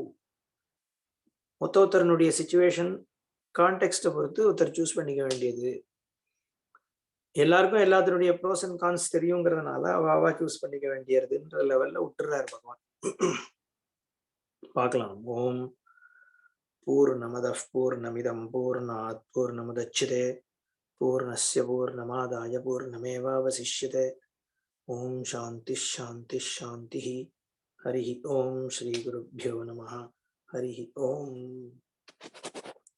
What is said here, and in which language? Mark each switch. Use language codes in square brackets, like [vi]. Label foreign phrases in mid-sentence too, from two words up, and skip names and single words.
[ta] ஒருத்தருடைய [en] situation context [ta] பொறுத்து ஒருத்தர் சூஸ் பண்ணிக்க வேண்டியது. எல்லாருக்கும் எல்லாத்தினுடைய [en] pros and cons [ta] தெரியுங்கிறதுனால அவாவா சூஸ் பண்ணிக்க வேண்டியதுன்ற லெவல்ல விட்டுறாரு பகவான். [sa] பார்க்கலாம். ॐ पूर्णमदः पूर्णमिदं पूर्णात् पूर्णमुदच्यते पूर्णस्य पूर्णमादाय पूर्णमेवावशिष्यते. ॐ शान्तिः शान्तिः शान्तिः. हरि ॐ श्री गुरुभ्यो नमः. हरि ॐ.